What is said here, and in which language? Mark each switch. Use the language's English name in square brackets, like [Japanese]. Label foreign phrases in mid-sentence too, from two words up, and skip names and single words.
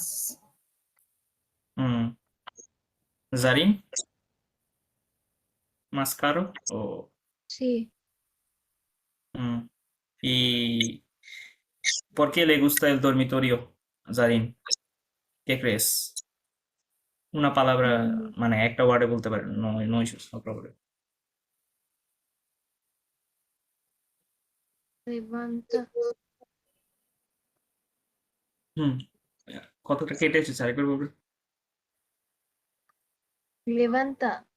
[Spanish] Mm. ¿Zarin? ¿Más caro? O, sí, mm. ¿Y por qué le gusta el dormitorio, Zarin? ¿Qué crees? Una palabra, [Bangla] মানে একটা ওয়ার্ডে বলতে পারেন, [English] no issues, no problem. [Bangla] levanta, হুম, কতটা কেটে এসেছে আরেকবার বলবেন? levanta,